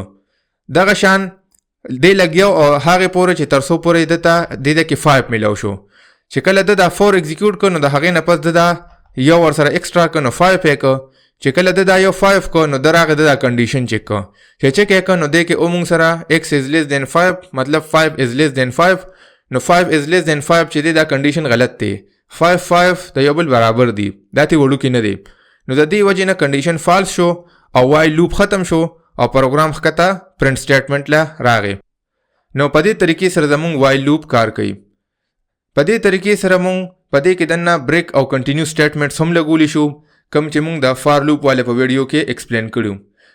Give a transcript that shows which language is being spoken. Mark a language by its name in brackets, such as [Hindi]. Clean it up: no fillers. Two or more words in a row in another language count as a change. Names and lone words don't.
[Pashto] دغه شان دی لګیو او هغې پورې چې تر څو پورې ده ته د کې 5 میلاو شو. چې کله ده دا 4 ایگزیکیوټ که نو د هغې نه پس ده دا یو ورسره ایکسټرا که نو 5 یې که. چې کله ده دا یو 5 که نو ده راغی ده دا کنډیشن چک که چې چک یې که نو دی کې او مونږ سره [English] x is less than 5 [Pashto] مطلب [English] 5 is less than 5 [Pashto] نو [English] 5 is less than 5 [Pashto] چې دی دا کنډیشن غلط دی. 5 د یو بل برابر دی دا تی وړوکې نه دی نو د دې وجې نه کنډیشن فالس شو او [English] while loop [Pashto] ختم شو او پروګرام ښکته [English] print statement [Pashto] له راغی. نو په دې طریقې سره زمونږ [English] while loop [Pashto] کار کوي. په دې طریقې سره مونږ په دې کې دننه بریک او [English] continue statements [Pashto] هم لګولی شو کوم چې مونږ د [English] for loop [Pashto] والے په ویډیو کې ایکسپلین کړو.